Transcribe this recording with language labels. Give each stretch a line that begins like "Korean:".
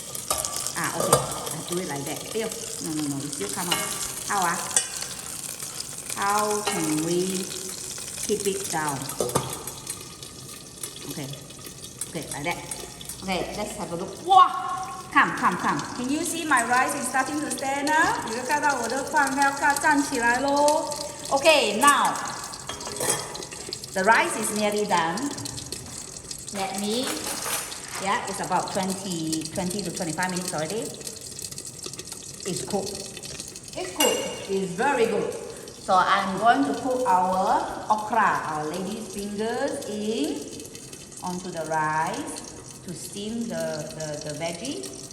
English: Okay. I do it like that. No, it still come out. How can we keep it down? Okay, like that. Okay, let's have a look. Wow! Come. Can you see my rice is starting to stand up?
Chinese: 你就看到我的饭要站起来咯。
English: Okay, now the rice is nearly done. Let me. Yeah, it's about 20 to 25 minutes already. It's cooked. It's very good. So I'm going to put our okra, our lady's fingers, onto the rice to steam the veggie.